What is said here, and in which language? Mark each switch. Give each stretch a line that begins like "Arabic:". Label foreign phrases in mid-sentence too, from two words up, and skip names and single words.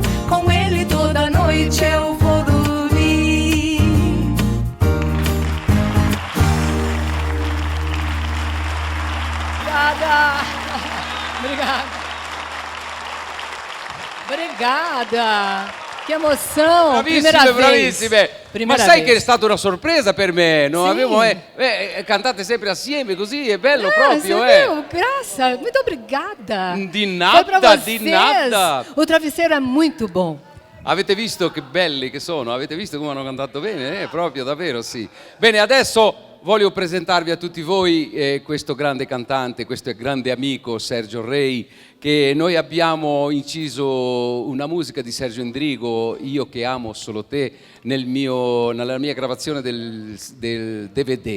Portuguese: Com ele toda noite eu vou dormir. Obrigada. Obrigada. Obrigada. Que emoção. Primeira
Italian: Bravissime,
Portuguese: vez.
Italian: bravissime.
Portuguese: Primeira
Italian: Ma sai
Portuguese: vez.
Italian: che è stata una sorpresa per me? Non Sì. avevo, cantate sempre assieme così, è bello Ah, proprio,
Portuguese: você viu? Graça, muito obrigada. Di Foi pra nada, vocês. di nada. O travesseiro é muito bom.
Italian: Avete visto che belli che sono? Avete visto come hanno cantato bene? Proprio, davvero sì. Bene, adesso voglio presentarvi a tutti voi questo grande cantante, questo grande amico Sergio Rei, che noi abbiamo inciso una musica di Sergio Endrigo, Io che amo solo te, nella mia gravazione del DVD.